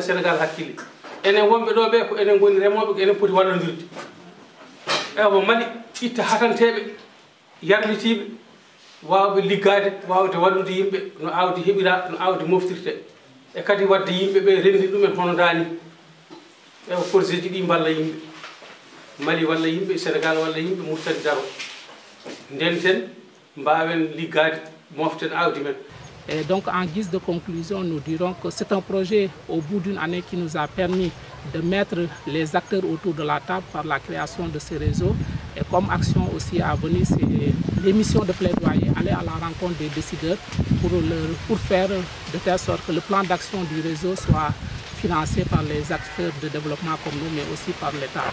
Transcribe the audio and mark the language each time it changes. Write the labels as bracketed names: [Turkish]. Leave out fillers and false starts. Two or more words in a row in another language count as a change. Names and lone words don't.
[Fula] Sénégal hakkille enen wonɓe ɗo ɓe ko enen goni remoɓe ko enen poti wallodirde ewa Mali itta hatanteɓe yarlitiɓe wawɓe liggade wawde wallude yimɓe no awdi heeɓira no awdi moftirte e kadi wadde yimɓe ɓe rendi ɗumen hono dani ewa projet ji ɗi mballa yimɓe Mali walla yimɓe Sénégal walla yimɓe Mauritanie daro ndenten mbawen liggade moften awdi men. [French] Et donc, en guise de conclusion, nous dirons que c'est un projet au bout d'une année qui nous a permis de mettre les acteurs autour de la table par la création de ce réseau. Et comme action aussi à venir, c'est l'émission de plaidoyer, aller à la rencontre des décideurs pour faire de telle sorte que le plan d'action du réseau soit financé par les acteurs de développement comme nous, mais aussi par l'État.